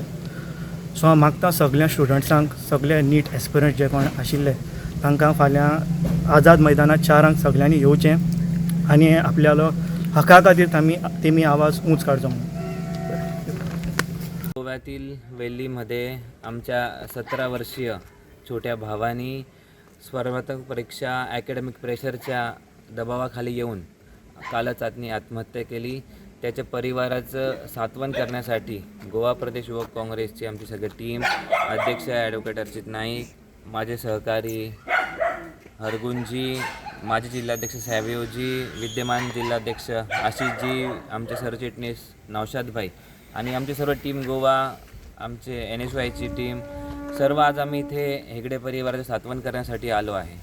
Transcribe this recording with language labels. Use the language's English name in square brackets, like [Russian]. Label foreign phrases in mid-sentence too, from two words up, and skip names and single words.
[Konkani] सो हांव मागता सगळ्या स्टुडंट्सांक, सगळे नीट एस्पिरंट जे कोण आशिल्ले तांकां फाल्यां आझाद मैदानार 4 सगळ्यांनी येवचें आनी आपल्यालो हका खातीर तेमी आवाज उंच काडचो म्हणून. [Marathi] गोव्यातील वेल्लीमध्ये आमच्या 17 वर्षीय छोट्या भावानी स्पर्धात्मक परीक्षा [English] academic pressure [Marathi] दबावाखाली येऊन कालच आत्महत्या केली. त्याच्या परिवाराचं सांत्वन करण्यासाठी गोवा प्रदेश युवक काँग्रेसची आमची सगळी टीम, अध्यक्ष ॲडव्होकेट अर्चित नाईक, माझे सहकारी हरगुंजी, माजी जिल्हाध्यक्ष सॅव्हियोजी, विद्यमान जिल्हाध्यक्ष आशिषजी, आमचे सरचिटणीस नौशादभाई आणि आमची सर्व टीम गोवा, आमचे NSUIची टीम सर्व आज आम्ही इथे हेगडे परिवाराचं सांत्वन करण्यासाठी आलो आहे.